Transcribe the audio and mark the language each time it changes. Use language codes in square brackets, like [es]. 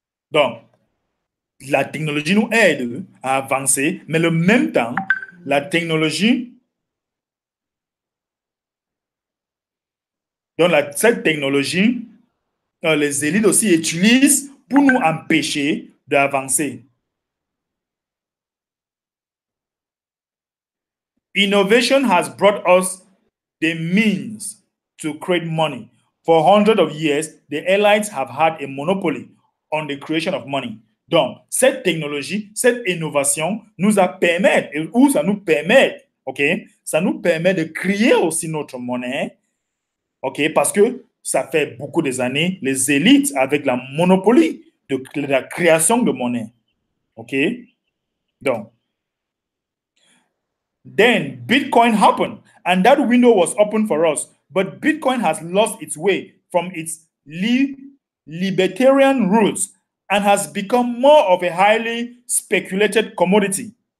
[fr] Donc, la technologie nous aide à avancer, mais en même temps, la technologie, donc cette technologie, les élites aussi utilisent pour nous empêcher d'avancer. [en] Innovation has brought us the means to create money. For hundreds of years, the elites have had a monopoly on the creation of money. [fr] Donc, cette technologie, cette innovation nous a permis, ou ça nous permet, ok, ça nous permet de créer aussi notre monnaie, ok, parce que ça fait beaucoup des années, les élites avec la monopoly de la création de monnaie, ok. [en] Donc, then Bitcoin happened, and that window was open for us. But Bitcoin has lost its way from its libertarian roots and has become more of a highly speculated commodity.